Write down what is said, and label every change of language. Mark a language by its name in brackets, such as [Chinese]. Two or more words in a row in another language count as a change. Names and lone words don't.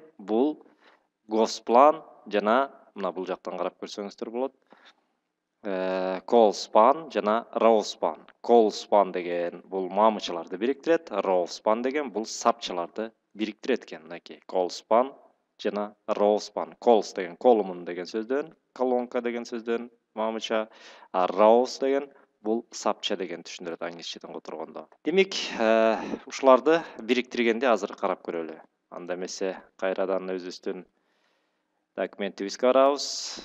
[Kyrgyz] Бул gosplan жана мына бул жактан карап көрсөңүздөр болот. Callspan жана rowspan. Callspan деген бул мамычаларды бириктирет, rowspan деген бул сапчаларды бириктирет экен. Мынакей callspan жана rowspan. Calls деген column деген сөздөн, колонка деген сөздөн мамыча, а rows деген бул сапча деген түшүндүрөт англисчеден которгондо. Демек, ушуларды бириктиргенди азыр карап көрөлү. Анда эмесе кайрадан өзүбүздүн документибизге барабыз.